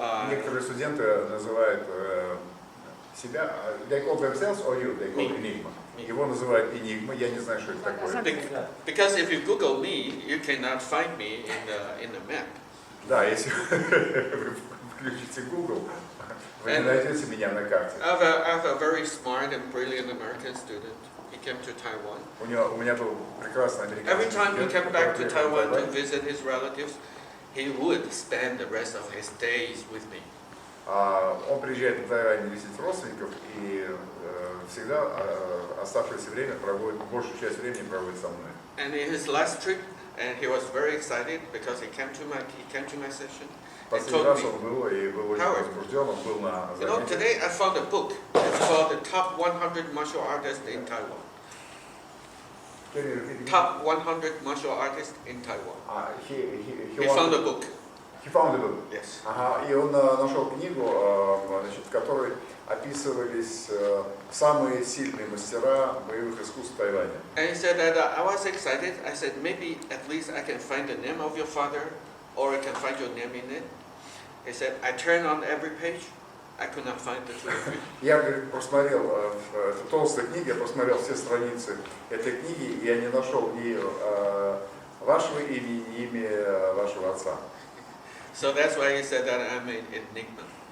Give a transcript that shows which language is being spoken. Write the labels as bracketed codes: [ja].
[ru] Некоторые студенты называют себя, [en] they call themselves or you, they call enigma. [ru] Его называют enigma, я не знаю, что это такое. [en] Because if you Google me, you cannot find me in the map. [ru] Да, если вы включите Google, вы не найдете меня на карте. [en] I have a very smart and brilliant American student. He came to Taiwan. [ru] У меня был прекрасный американский [en] Every time he came back to Taiwan to [ru] студент. [en] visit his relatives, he would spend the rest of his days with me. [ru] Он приезжает в Тайвань видеть родственников и всегда оставшееся время проводит, большую часть времени проводит со мной. [en] And in his last trip, and he was very excited because he came to my session. [ru] Последний раз он был и был очень возбужден, он был на занятии. [en] You know, today I found a book. It's called the Top 100 Martial Artists in Taiwan. Top 100 martial artists in Taiwan. He found a book. He found a book. Yes. [ru] Ага, и он нашел книгу, значит, в которой описывались самые сильные мастера боевых искусств Тайваня. [en] And he said that I was excited. I said maybe at least I can find the name of your father, or I can find your name in it. He said I turned on every page. I could not find the two of you. [ru] Я, говорит, просмотрел в толстой книге, я просмотрел все страницы этой книги, и я не нашел ни вашего имени, ни имя вашего отца. [en] So that's why he said that I'm an enigma.